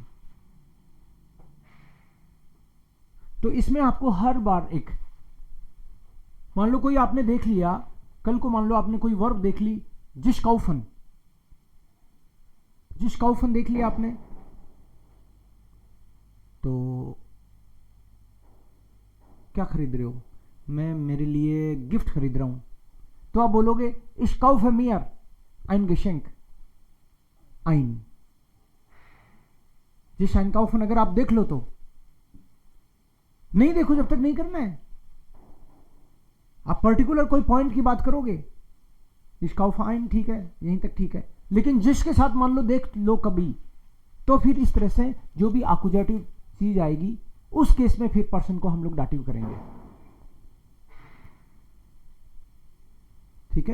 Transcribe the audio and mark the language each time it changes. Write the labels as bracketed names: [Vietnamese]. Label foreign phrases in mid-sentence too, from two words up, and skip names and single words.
[Hindi] तो इसमें आपको हर बार एक, मान लो कोई आपने देख लिया, कल को मान लो आपने कोई वर्ब देख ली, [German] sich kaufen, sich kaufen [Hindi] देख लिया आपने, तो क्या खरीद रहे हो? मैं मेरे लिए गिफ्ट खरीद रहा हूं, तो आप बोलोगे [German] ich kauf mir ein Geschenk ein. sich ein kaufen [Hindi] अगर आप देख लो तो, नहीं देखो जब तक नहीं करना है, आप पर्टिकुलर कोई पॉइंट की बात करोगे, [German] ich kauf ein [Hindi] ठीक है, यहीं तक ठीक है। लेकिन जिसके साथ मान लो देख लो कभी, तो फिर इस तरह से जो भी आकुजाटिव चीज आएगी उस केस में फिर पर्सन को हम लोग डाटिव करेंगे, ठीक है?